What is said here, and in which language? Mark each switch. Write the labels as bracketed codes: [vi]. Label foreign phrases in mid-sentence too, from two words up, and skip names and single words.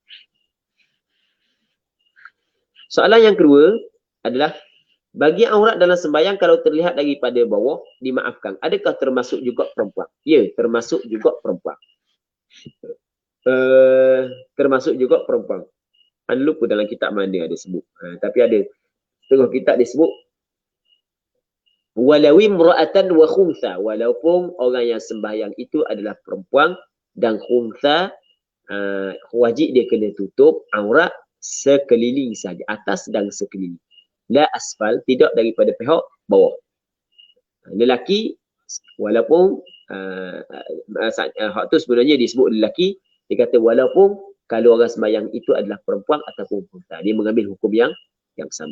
[ms] Soalan yang kedua adalah, bagi aurat dalam sembahyang kalau terlihat daripada bawah, dimaafkan. Adakah termasuk juga perempuan? Ya, termasuk juga perempuan. Termasuk juga perempuan. Anda lupa dalam kitab mana ada sebut. Tapi ada setengah kitab disebut [ar] ولو امرأة وخنثى, [ms] walaupun orang yang sembahyang itu adalah perempuan dan khunsa, wajib dia kena tutup aurat sekeliling saja, atas dan sekeliling. [ar] لا أسفل, [ms] tidak daripada pihak bawah. Lelaki, walaupun hak tu sebenarnya disebut lelaki, dia kata walaupun kalau orang sembahyang itu adalah perempuan ataupun khunsa, dia mengambil hukum yang sama.